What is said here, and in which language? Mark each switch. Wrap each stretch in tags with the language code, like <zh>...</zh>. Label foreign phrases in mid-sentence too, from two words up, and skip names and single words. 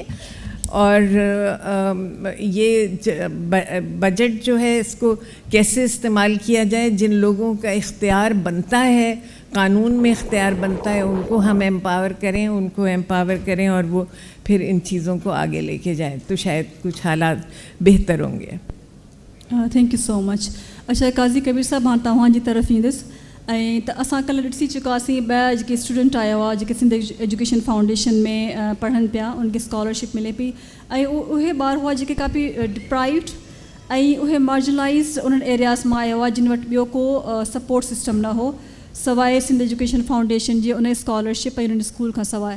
<ur>اور یہ بجٹ جو ہے اس کو کیسے استعمال کیا جائے, جن لوگوں کا اختیار بنتا ہے, قانون میں اختیار بنتا ہے, ان کو ہم ایمپاور کریں, ان کو ایمپاور کریں, اور وہ پھر ان چیزوں کو آگے لے کے جائیں, تو شاید کچھ حالات بہتر ہوں گے.</ur> <en>thank you so much.</en> <sd>اچھا قاضی کبیر صاحब, मां तव्हां जी तरफ़ ईंदसि. ऐं त असां कल्ह ॾिसी चुकासीं ॿिया जेके स्टूडेंट आया हुआ जेके सिंध एजुकेशन फाउंडेशन में पढ़नि पिया, उनखे स्कॉलरशिप मिले पई. ऐं उहे ॿार हुआ जेके काफ़ी डिप्राइव्ड ऐं उहे मार्जिनलाइज़ उन्हनि एरियाज़ मां आया हुआ जिन वटि ॿियो को</sd> <en>support system</en> <sd>न हो सवाइ सिंध एजुकेशन फाउंडेशन जी उन स्कॉलरशिप ऐं उन्हनि स्कूल खां सवाइ.</sd>